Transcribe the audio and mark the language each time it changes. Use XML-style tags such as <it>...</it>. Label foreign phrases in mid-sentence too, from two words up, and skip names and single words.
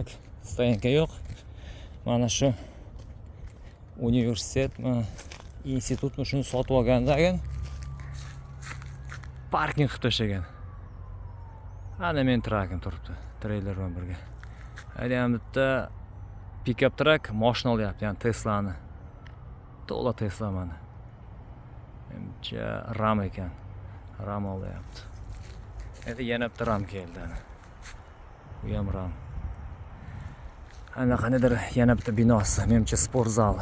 <uz>Stoyanka yo'q. Mana shu universitetmi, institutmi shuni sotib olgandan parking qilib tashlagan. Ana men trakim turibdi, treyler bilan birga. Hali ham bitta</uz> <en>pick-up truck</en> <uz>mashina olyapti, ya'ni Tesla'ni. To'la Tesla mana. Menimcha Ram ekan. Ram olyapti. Endi yana bitta Ram keldi. Bu ham Ram. Ana qanidir yana bitta binosi, menimcha sport zali.</uz>